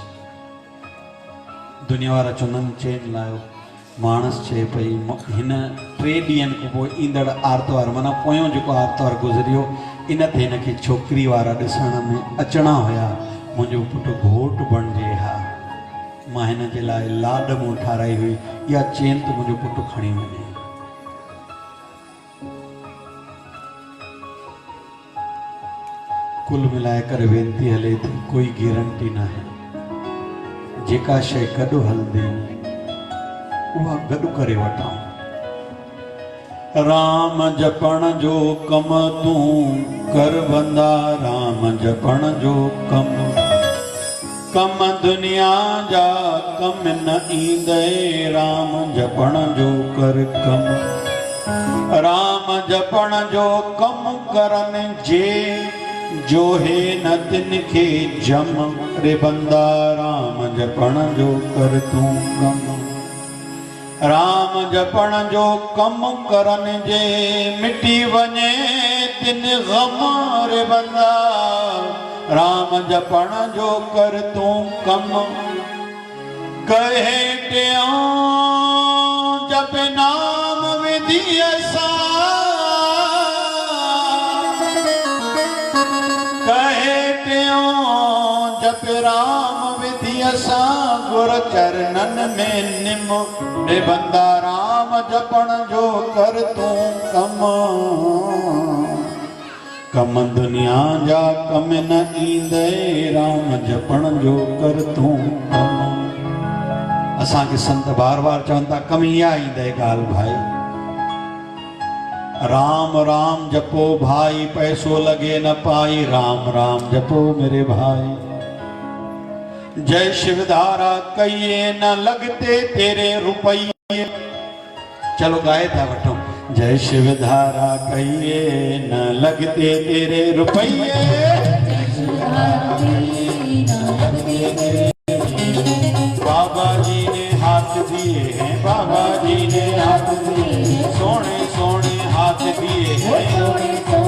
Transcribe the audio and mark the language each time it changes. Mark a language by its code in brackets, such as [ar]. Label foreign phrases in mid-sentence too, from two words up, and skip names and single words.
[sd] दुनिया वारा चवंदा चेन लायो, मानस चए पई हिन 3 ॾींहंनि खां पोइ ईंदड़ आर्तवार, माना पोयों जेको आर्तवार गुज़रियो, इन ते हिनखे छोकिरी वारा ॾिसण में अचणा हुया, मुंहिंजो पुटु घोट बणिजे हा, मां हिन जे लाइ लाॾ मूं ठाराई हुई, इहा चेन त मुंहिंजो पुटु खणी वञे। कुल मिलाए करे वेनती हले थी, कोई गारंटी न है, जेका शइ गॾु हलंदी उहा गॾु करे वठां। राम जपण जो कम तूं कर बंदा, राम जपण जो कम, कम दुनिया जा कम न ईंदे, राम जपण जो कर कम। राम जपण जो कम करन जे जो है न तिनके जम रे बंदा राम जपण जो कर तू कम राम जपण जो कम करन जे मिटी वने तिन गम रे बंदा राम जपण जो कर तू कम कहे टियों जप नाम विधि असा कहे टियों जप राम विधि असा गुर चरणन में निम रे बंदा राम जपण जो कर तू कम कम दुनिया जा कम न ईंदे राम जपण जो कर तू कम असांखे संत बार बार चवनि था कम इहा ईंदे ॻाल्हि भाई [hi] राम राम जपो भाई पैसो लगे न पाई राम राम जपो मेरे भाई जय शिवधारा कहिए न लगते तेरे रुपये चलो गाए था वठो जय शिवधारा कहिए न लगते तेरे रुपये बाबा जी ने हाथ दिए हैं बाबा जी ने हाथ दिए सोने सोने हाथ दिए हैं